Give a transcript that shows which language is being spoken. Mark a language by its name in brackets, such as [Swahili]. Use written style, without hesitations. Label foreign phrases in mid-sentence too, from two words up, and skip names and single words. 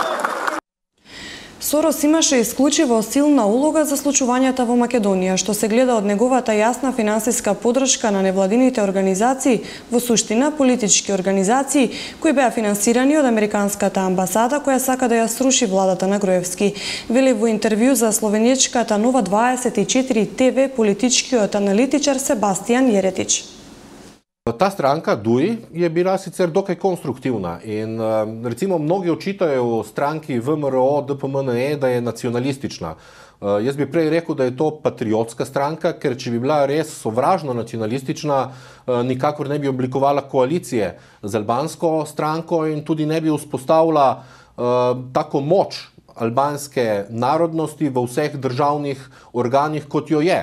[Macedonian] Сорос имаше исклучиво силна улога за случувањата во Македонија, што се гледа од неговата јасна финансиска поддршка на невладините организации, во суштина политички организации, кои беа финансирани од Американската амбасада, која сака да ја сруши владата на Груевски. Вели во интервју за словеничката Нова 24 ТВ политичкиот аналитичар Себастијан Јеретич. [Slovenian] Ta stranka DUI je bila sicer dokaj konstruktivna in recimo mnogi očitajo stranki VMRO, DPMNE, da je nacionalistična. Jaz bi prej rekel, da je to patriotska stranka, ker če bi bila res sovražno nacionalistična, nikakor ne bi oblikovala koalicije z albansko stranko in tudi ne bi vzpostavila tako moč albanske narodnosti v vseh državnih organih, kot jo je.